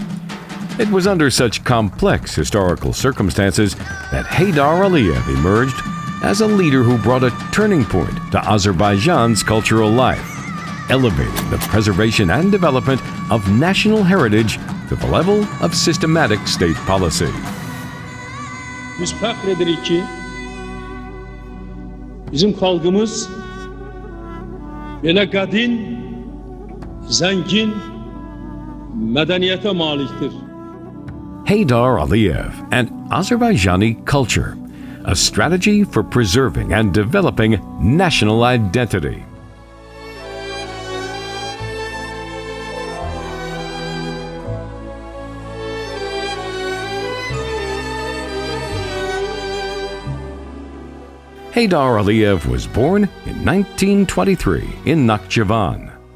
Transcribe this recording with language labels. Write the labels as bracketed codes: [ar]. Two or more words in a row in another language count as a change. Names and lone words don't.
[en] It was under such complex historical circumstances that Heydar Aliyev emerged as a leader who brought a turning point to Azerbaijan's cultural life, elevating the preservation and development of national heritage to the level of systematic state policy. [az] Biz fəxr edirik ki, bizim xalqımız belə qədim, zəngin mədəniyyətə malikdir. [en] Heydar Aliyev and Azerbaijani culture, a strategy for preserving and developing national identity. Heydar Aliyev was born in 1923 in Nakhchivan.